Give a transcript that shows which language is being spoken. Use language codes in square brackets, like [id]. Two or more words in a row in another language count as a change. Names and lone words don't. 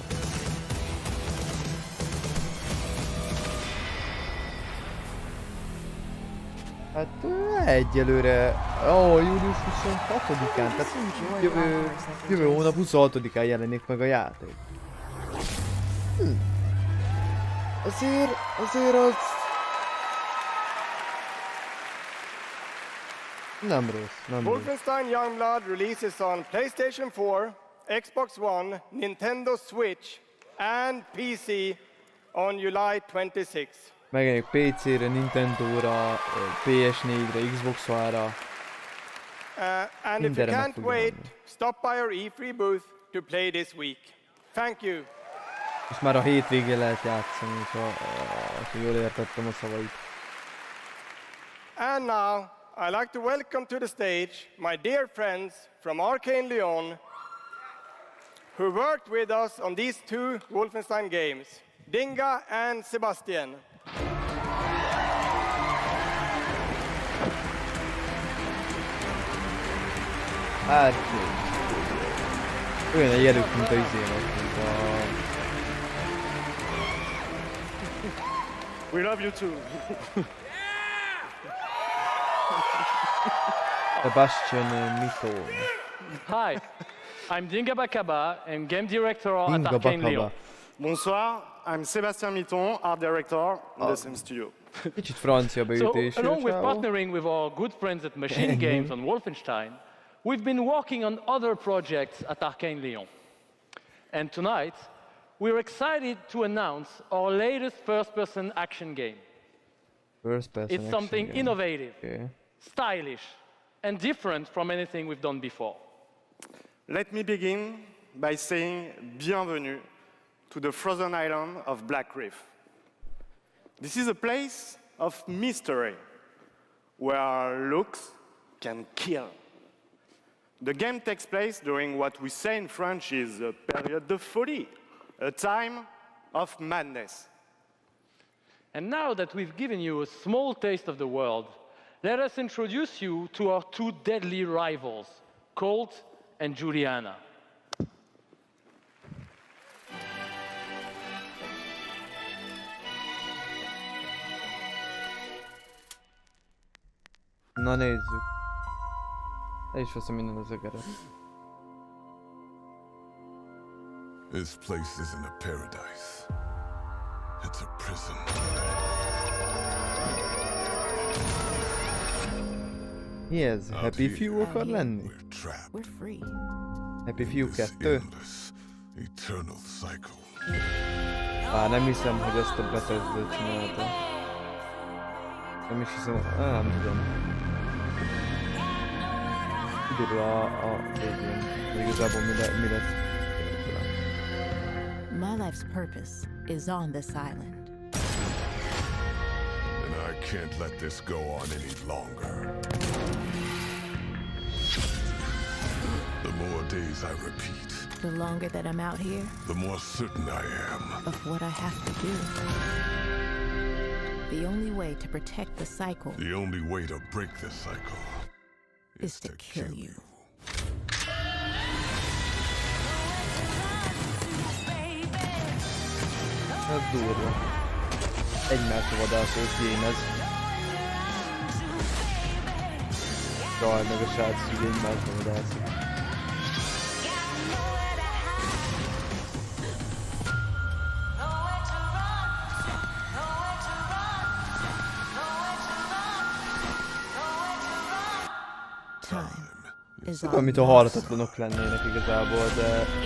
[hu] Hát egyelőre, július 26-án, tehát jövő hónap 26-án jelenik meg a játék. Azért az... Nem rossz. [en] Wolfenstein Youngblood releases on PlayStation 4, Xbox One, Nintendo Switch and PC on July 26. [hu] Megjelenik PC-re, Nintendo-ra, PS4-re, Xbox One-ra. [en] And if you can't wait, stop by our E3 booth to play this week. Thank you. [hu] És már a hétvégén lehet játszani, ha jól értettem a szavait. [en] And now, I'd like to welcome to the stage my dear friends from Arcane Lyon, who worked with us on these two Wolfenstein games, Dinga and Sebastian. [hu] Hát... Olyan a jelük, mint a izének, mint a... [en] We love you too. Sebastian Mito. Hi, I'm Dinga Bakaba and game director at Arcane Lyon. Bonsoir, I'm Sébastien Miton, art director in the same studio. [hu] Kicsit francia beütés. [en] So, along with partnering with our good friends at Machine Games on Wolfenstein, we've been working on other projects at Arcane Lyon. And tonight, we're excited to announce our latest first-person action game. It's something innovative, stylish, and different from anything we've done before. Let me begin by saying bienvenue to the frozen island of Black Reef. This is a place of mystery, where looks can kill. The game takes place during what we say in French is a [fr] période de folie, [en] a time of madness. And now that we've given you a small taste of the world, let us introduce you to our two deadly rivals, Colt and Juliana. [hu] Na nézzük. Le is veszem minden az egeret. [en] This place isn't a paradise. It's a prison. [hu] Mi ez? Happy Few akar lenni? [en] We're free. Happy Few 2? Eternal cycle. [hu] Nem hiszem, hogy ezt a BETHESDA csinálta. Nem is hiszem, nem tudom. Kiderül a végén, hogy igazából mi lesz. [en] My life's purpose is on this island. And I can't let this go on any longer. The more days I repeat, the longer that I'm out here, the more certain I am of what I have to do. The only way to protect the cycle, the only way to break the cycle, is to kill you. [hu] Ez durva. Egymásra vadászós game ez. Jaj, meg a srác ugye egymásra vadászik. Olyan, mint a halhatatlanok lennének igazából, de...